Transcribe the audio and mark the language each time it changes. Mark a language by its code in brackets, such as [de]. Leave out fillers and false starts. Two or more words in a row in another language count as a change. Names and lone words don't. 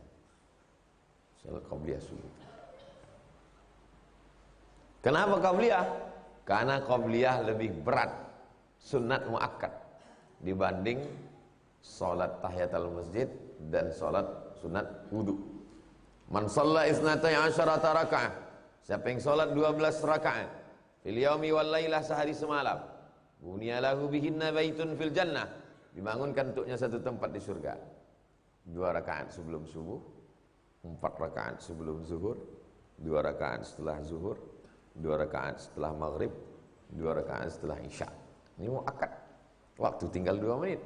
[id] Salat qabliyah subuh. Kenapa qabliyah? Karena qabliyah lebih berat, sunat muakkad, dibanding salat tahiyatul masjid dan salat sunat wudu. [ar] من صلى اثنتي عشرة ركعة, [id] siapa yang salat 12 rakaat [ar] في اليوم والليلة, [id] sehari semalam, [ar] بني له بهن بيت في الجنة. [id] Dibangunkan untuknya satu tempat di surga. 2 rakaat sebelum subuh, 4 rakaat sebelum zuhur, 2 rakaat setelah zuhur, 2 rakaat setelah maghrib, 2 rakaat setelah isya. Ini muakkad. Waktu tinggal 2 menit.